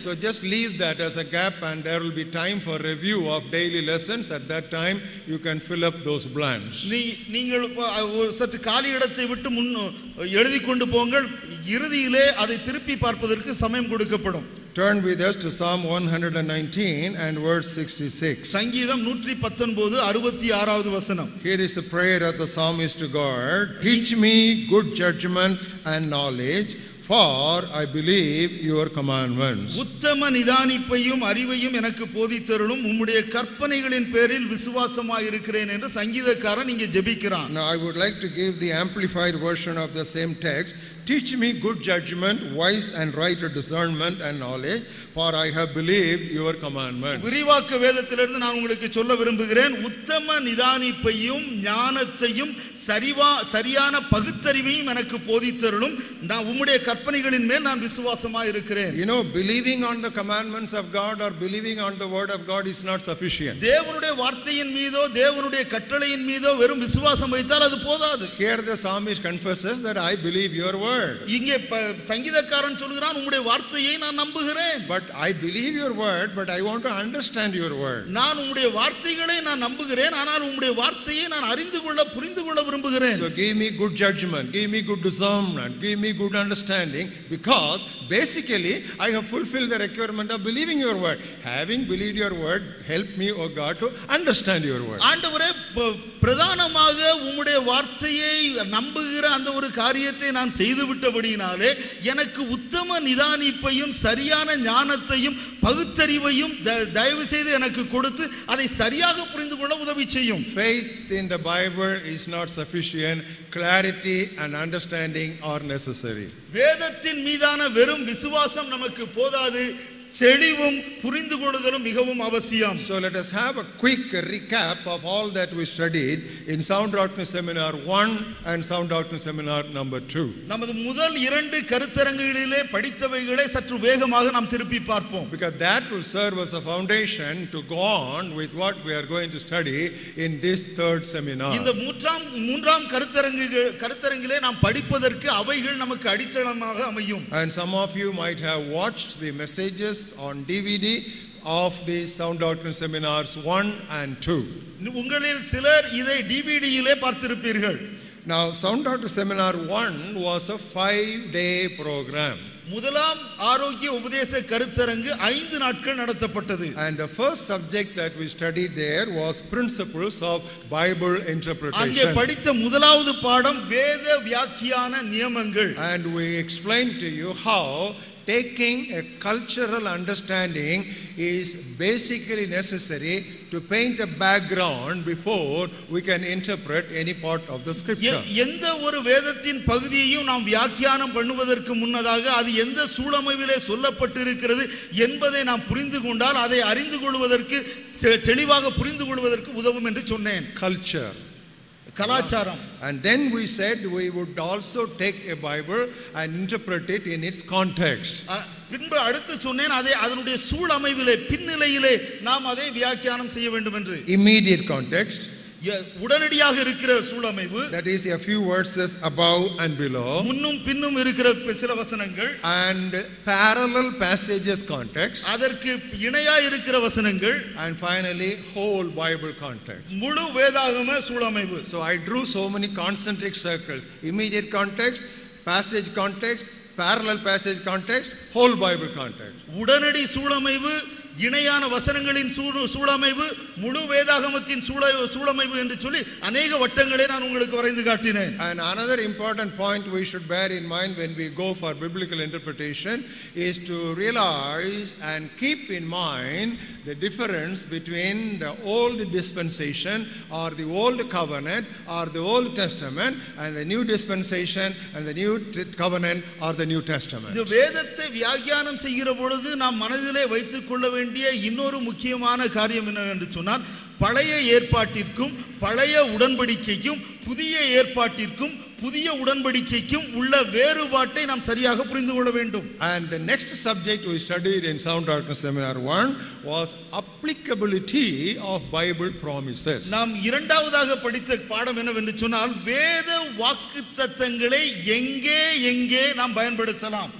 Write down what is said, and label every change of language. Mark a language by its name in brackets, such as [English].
[English] So just leave that as a gap and there will be time for review of daily lessons. At that time you can fill up those blanks. [Tamil] நீங்கள் சற்று காலி இடத்தை விட்டு எழுதி கொண்டு போங்கள். இறுதியிலே அதை திருப்பி பார்ப்பதற்கு சமயம் கொடுக்கப்படும். [English] Turn with us to Psalm 119 and verse 66. [Tamil] சங்கீதம் 119 66வது வசனம். [English] Here is the prayer of the psalmist to God. Teach me good judgment and knowledge, for I believe your commandments. [Tamil] உத்தம நிதானிப்பையும் அறிவையும் எனக்கு போதித்தருளும், உம்முடைய கற்பனைகளின் பேரில் விசுவாசமாய் இருக்கிறேன் என்று சங்கீதக்காரன் இங்கே ஜெபிக்கிறான். [English] Now I would like to give the amplified version of the same text. Teach me good judgment, wise and right discernment and knowledge, for I have believed your commandments. [Tamil] விரிவாக்க வேதத்திலிருந்து நான் உங்களுக்கு சொல்ல விரும்புகிறேன். உத்தம நிதானிப்பையும் ஞானத்தையும் சரியான பகுத்தறிவையும் எனக்கு போதித்தருளும், நான் உம்முடைய கற்பனைகளின் மேல் நான் விசுவாசமாய் இருக்கிறேன். [English] You know, believing on the commandments of God or believing on the word of God is not sufficient. [Tamil] தேவனுடைய வார்த்தையின் மீதோ தேவனுடைய கட்டளையின் மீதோ வெறும் விசுவாசம் வைத்தால் அது போதாது. [English] Here the psalmist confesses that I believe your word. [Tamil] இங்கே சங்கீதக்காரன் சொல்கிறான் உம்முடைய வார்த்தையை நான் நம்புகிறேன். [English] But I believe your word, but I want to understand your word. [Tamil] நான் உம்முடைய வார்த்தைகளை நான் நம்புகிறேன், ஆனால் உம்முடைய வார்த்தையை நான் அறிந்து கொள்ள புரிந்து கொள்ள விரும்புகிறேன். [English] So give me good judgment, give me good discernment, give me good understanding, because basically I have fulfilled the requirement of believing your word. Having believed your word, help me, O God, to understand your word. [Tamil] ஆண்டவரே, பிரதானமாக உம்முடைய வார்த்தையை நம்புகிற அந்த ஒரு காரியத்தை நான் செய்து விட்டபடியினாலே எனக்கு உத்தம நிதானிப்பையும் சரியான ஞானத்தையும் பகுத்தறிவையும் தயவு செய்து எனக்கு கொடுத்து அதை சரியாக புரிந்து கொள்ள உதவி செய்யும். [English] Faith in the Bible is not sufficient. Clarity and understanding are necessary. [Tamil] வேதத்தின் மீதான வெறும் விசுவாசம் நமக்கு போதாது, தெளிவும் புரிந்து கொள்ளுதலும் மிகவும் அவசியம். [English] So let us have a quick recap of all that we studied in Sound Doctrine Seminar 1 and Sound Doctrine Seminar number 2. [Tamil] நமது முதல் 2 கருத்தரங்குகளிலே படித்தவைகளை சற்று வேகமாக நாம் திருப்பி பார்ப்போம். [English] Because that will serve as a foundation to go on with what we are going to study in this third seminar. [Tamil] இந்த மூன்றாம் கருத்தரங்கிலே நாம் படிப்பதற்கு அவைகள் நமக்கு அடித்தளமாக அமையும். [English] And some of you might have watched the messages on DVD of these Sound Doctrine Seminars 1 and 2. [Tamil] உங்களில் சிலர் இதை டிவிடியிலே பார்த்திருப்பீர்கள். [English] Now Sound Doctrine Seminar 1 was a 5-day program. [Tamil] முதலாம் ஆரோக்கிய உபதேச கருத்தரங்கு 5 நாட்கள் நடத்தப்பட்டது. [English] And the first subject that we studied there was principles of Bible interpretation. [Tamil] அங்கே படித்த முதலாவது பாடம் வேத வியாக்கியான நியமங்கள். [English] And we explained to you how taking a cultural understanding is basically necessary to paint a background before we can interpret any part of the scripture. [Tamil] எந்த ஒரு வேதத்தின் பகுதியையும் நாம் வியாக்கியானம் பண்ணுவதற்கு முன்னதாக அது எந்த சூழமைவிலே சொல்லப்பட்டிருக்கிறது என்பதை நாம் புரிந்து கொண்டால் அதை அறிந்து கொள்வதற்கு தெளிவாக புரிந்து கொள்வதற்கு உதவும் என்று சொன்னேன். [English] Culture, [Tamil] கலாச்சாரம். [English] And then we said we would also take a Bible and interpret it in its context. [Tamil] பின்பு அடுத்து சொன்னேன் அதை அதனுடைய சூழமைவிலே பின்னிலையிலே நாம் அதை வியாக்கியானம் செய்ய வேண்டும் என்று. [English] Immediate context, [Tamil] உடனடியாக இருக்கிற சூழமைவு, [English] that is a few verses above and below, [Tamil] முன்னும் பின்னும் இருக்கிற சில வசனங்கள், [English] and parallel passages context, [Tamil] அதற்கு இணையா இருக்கிற வசனங்கள், [English] and finally whole Bible context. [Tamil] முழு வேதாகம சூழமைவு. [English] So I drew so many concentric circles: immediate context, passage context, parallel passage context, whole Bible context. [Tamil] உடனடி சூழமைவு, இணையான வசனங்களின் சூழமைவு, முழு வேதாகமத்தின் சூழமைவு என்று சொல்லி அநேக வட்டங்களை நான் உங்களுக்கு வரைந்து காட்டினேன். [English] And another important point we should bear in mind when we go for biblical interpretation is to realize and keep in mind the difference between the old dispensation or the old covenant or the Old Testament and the new dispensation and the new covenant or the New Testament. [Tamil] இந்த வேதத்தை வியாக்கியானம் செய்கிற பொழுது நாம் மனதிலே வைத்துக் கொள்ள வேண்டிய இன்னொரு முக்கியமான காரியம் என்னவென்று சொன்னால், பழைய ஏற்பாட்டிற்கும் பழைய உடன்படிக்கைக்கும் புதிய ஏற்பாட்டிற்கும் புதிய உடன்படிக்கைக்கும் உள்ள வேறுபாட்டை நாம் சரியாக புரிந்து கொள்ள வேண்டும். [English] And the next subject we studied in Sound Doctrine Seminar 1 was applicability of Bible promises. [Tamil] நாம் இரண்டாவதாக படித்த பாடம் என்னவென்று சொன்னால், வேத வாக்குத்தத்தங்களை எங்கே நாம் பயன்படுத்தலாம்.